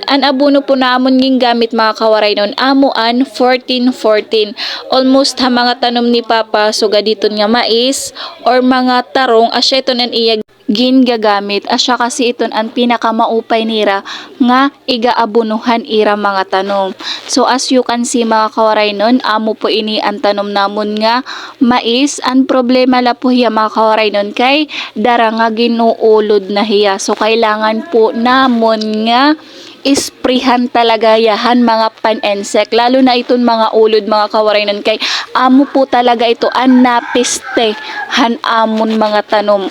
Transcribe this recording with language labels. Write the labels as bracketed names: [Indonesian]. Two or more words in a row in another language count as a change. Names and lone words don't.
[Waray] An abono po namon ging gamit mga kawaray nun. Amo an 14-14. Almost ha mga tanom ni Papa so gaditon nga mais or mga tarong asya ito nan iya gingagamit. Asya kasi iton ang pinakamaupay nira nga igaabunuhan ira mga tanom. [English] So as you can see [Waray] mga kawaray nun, amo po ini ang tanom namon nga mais. Ang problema la po hiya mga kawaray nun kay dara nga ginuulod na hiya. So kailangan po namon nga isprihan talaga yahan mga pan-insect. Lalo na iton mga ulod mga kawaray nun kay amo po talaga ito ang napiste han amon mga tanom.